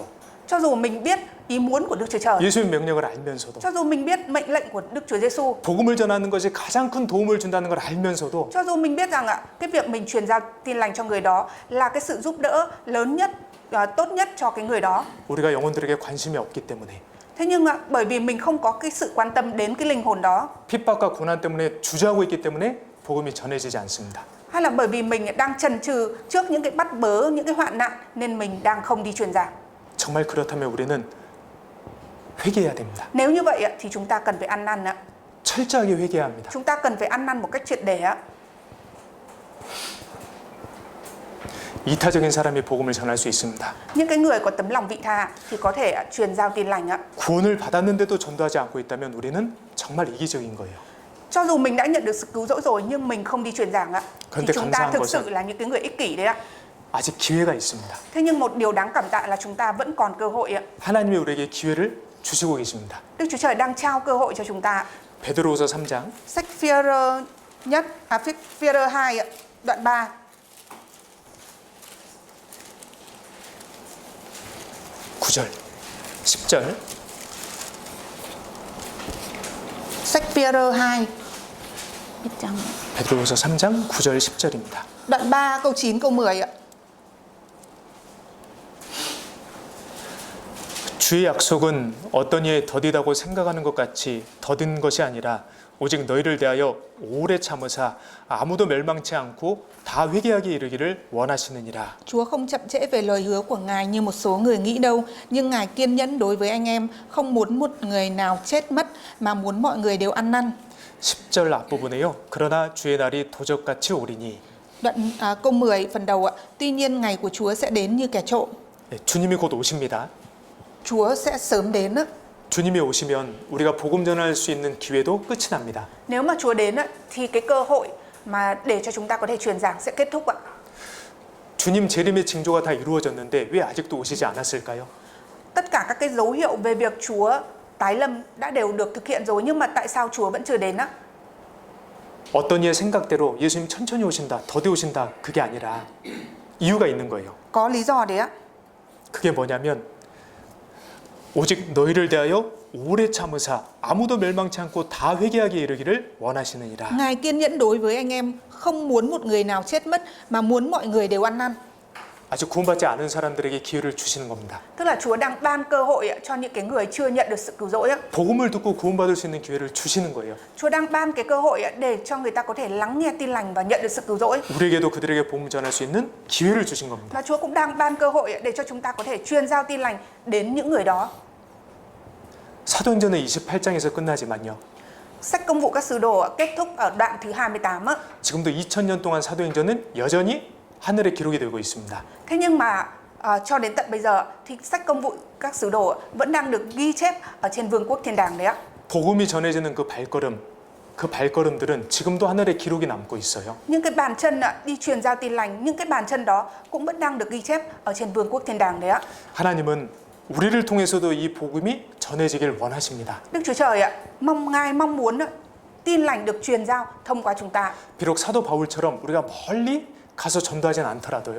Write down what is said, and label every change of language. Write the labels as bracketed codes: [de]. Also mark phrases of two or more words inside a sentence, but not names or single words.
[vi] Cho dù mình biết ý muốn của Đức Chúa Trời, [ko] 예수님 명령을 알면서도, [vi] cho dù mình biết mệnh lệnh của Đức Chúa Giêsu, [ko] 복음을 전하는 것이 가장 큰 도움을 준다는 걸 알면서도 [vi] cho dù mình biết rằng cái việc mình truyền giao tin lành cho người đó là cái sự giúp đỡ lớn nhất, tốt nhất cho cái người đó. [ko] 우리가 영혼들에게 관심이 없기 때문에, [vi] Thế nhưng bởi vì mình không có cái sự quan tâm đến cái linh hồn đó, [ko] 핍박과 고난 때문에 주저하고 있기 때문에 복음이 전해지지 않습니다. [vi] hay là bởi vì mình đang chần chừ trước những cái bắt bớ, những cái hoạn nạn nên mình đang không đi truyền giảng. [ko] 정말 그렇다면 우리는 회개해야 됩니다. [vi] Nếu như vậy thì chúng ta cần phải ăn năn ạ. [ko] 철저하게 회개해야 합니다. [vi] Chúng ta cần phải ăn năn một cách triệt để ạ. [ko] 이타적인 사람이 복음을 전할 수 있습니다. [vi] Những cái người có tấm lòng vị tha thì có thể truyền giao tin lành ạ. [ko] 구원을 받았는데도 전도하지 않고 있다면 우리는 정말 이기적인 거예요. [vi] Cho dù mình đã nhận được sự cứu rỗi rồi nhưng mình không đi truyền giảng ạ, thì [ko] 근데 [vi] chúng ta [ko] 감사한 [vi] thực [ko] 것은 [vi] sự là những cái người ích kỷ đấy ạ. [ko] 아직 기회가 있습니다. [vi] Thế nhưng một điều đáng cảm tạ là chúng ta vẫn còn cơ hội ạ. [ko] 하나님이 우리에게 기회를 주시고 계십니다. [vi] Đức Chúa Trời đang trao cơ hội cho chúng ta. [ko] 베드로후서 3장 [vi] Sách Phi-e-rơ nhất, Phi-e-rơ 2 ạ, đoạn 3. [ko] 9절, 10절. [vi] Sách Phi-e-rơ 2. [ko] 베드로후서 3장 9절 10절입니다. [vi] Đoạn 3 câu 9 câu 10 ạ. [ko] 주의 약속은 어떤 이에 더디다고 생각하는 것 같이 더딘 것이 아니라 오직 너희를 대하여 오래 참으사 아무도 멸망치 않고 다 회개하게 이르기를 원하시느니라. [vi] Chúa không chậm trễ về lời hứa của Ngài như một số người nghĩ đâu, nhưng Ngài kiên nhẫn đối với anh em, không muốn một người nào chết mất mà muốn mọi người đều ăn năn. [ko] 10절 앞부분에요. 그러나 주의 날이 도적같이 오리니. [vi] Đoạn câu 10 phần đầu ạ. Tuy nhiên ngày của Chúa sẽ đến như kẻ trộm. [ko] 주님이 곧 오십니다. [vi] Chúa sẽ sớm đến ạ. [ko] 주님이 오시면 우리가 복음 전할 수 있는 기회도 끝이 납니다. [vi] Nếu mà Chúa đến ạ, thì cái cơ hội mà để cho chúng ta có thể truyền giảng sẽ kết thúc ạ. [ko] 주님 재림의 징조가 다 이루어졌는데 왜 아직도 오시지 않았을까요? [vi] Tất cả các cái dấu hiệu về việc Chúa tái lâm đã đều được thực hiện rồi, nhưng mà tại sao Chúa vẫn chưa đến á? [ko] 어떤 이의 생각대로 예수님 천천히 오신다, 더디 오신다, 그게 아니라 이유가 있는 거예요. [vi] Có lý do đấy ạ. [ko] 그게 뭐냐면 오직 너희를 대하여 오래 참으사 아무도 멸망치 않고 다 회개하게 이르기를 원하시느니라. [vi] Ngài kiên nhẫn đối với anh em, không muốn một người nào chết mất mà muốn mọi người đều ăn năn. [ko] 아직 구원받지 않은 사람들에게 기회를 주시는 겁니다. [vi] Tức là Chúa đang ban cơ hội cho những cái người chưa nhận được sự cứu rỗi á. [ko] 복음을 듣고 구원받을 수 있는 기회를 주시는 거예요. [vi] Chúa đang ban cái cơ hội để cho người ta có thể lắng nghe tin lành và nhận được sự cứu rỗi. [ko] 우리에게도 그들에게 복음 전할 수 있는 기회를 주신 겁니다. [vi] Và Chúa cũng đang ban cơ hội để cho chúng ta có thể truyền giao tin lành đến những người đó. [ko] 사도행전은 28장에서 끝나지만요. [vi] Sách Công vụ các sứ đồ kết thúc ở đoạn thứ 28 á. [ko] 지금도 2000년 동안 사도행전은 여전히 하늘에 기록이 되고 있습니다. [vi] Thế nhưng mà cho đến tận bây giờ thì sách Công vụ các sứ đồ vẫn đang được ghi chép ở trên vương quốc thiên đàng đấy ạ. [ko] 복음이 전해지는 그 발걸음들은 지금도 하늘에 기록이 남고 있어요. [vi] Những cái bàn chân đi truyền giao tin lành, những cái bàn chân đó cũng vẫn đang được ghi chép ở trên vương quốc thiên đàng đấy ạ. [ko] 하나님은 우리를 통해서도 이 복음이 전해지길 원하십니다. [vi] Đức Chúa Trời ạ, Ngài mong muốn tin lành được truyền giao thông qua chúng ta. [ko] 비록 사도 바울처럼 우리가 멀리 가서 전도하진 않더라도요.